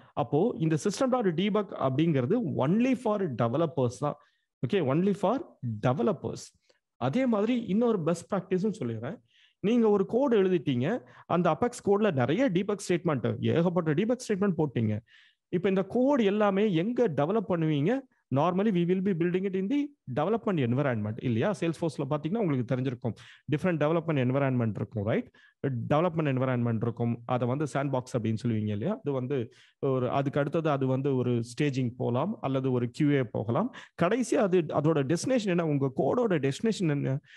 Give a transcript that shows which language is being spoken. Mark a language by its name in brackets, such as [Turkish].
[Tamil] அப்போ இந்த system.debug அப்படிங்கிறது ஒன்லி ஃபார் டெவலப்பர்ஸ் தான். Okay, only for developers. அதே மாதிரி இன்னொரு பெஸ்ட் ப்ராக்டிஸும் சொல்லிடுறேன். நீங்க ஒரு கோடு எழுதிட்டீங்க, அந்த அபெக்ஸ் கோட்ல நிறைய டீபக் ஸ்டேட்மெண்ட், ஏகப்பட்ட டீபக் ஸ்டேட்மெண்ட் போட்டீங்க. இப்போ இந்த கோட் எல்லாமே எங்க டெவலப் பண்ணுவீங்க? [English] normally we will be building it in the development environment [Tamil] இல்லையா? சேல்ஸ்ஃபோர்ஸ்ல பார்த்தீங்கன்னா உங்களுக்கு தெரிஞ்சிருக்கும், டிஃப்ரெண்ட் டெவலப்மெண்ட் என்வரான்மெண்ட் இருக்கும், ரைட்? டெவலப்மெண்ட் என்வரான்மெண்ட் இருக்கும், அதை வந்து சாண்ட் பாக்ஸ் அப்படின்னு சொல்லுவீங்க இல்லையா? அது வந்து ஒரு அதுக்கு அடுத்தது அது வந்து ஒரு ஸ்டேஜிங் போகலாம் அல்லது ஒரு QA போகலாம். கடைசி அதோட டெஸ்டினேஷன் என்ன? உங்க கோடோட டெஸ்டினேஷன் என்ன?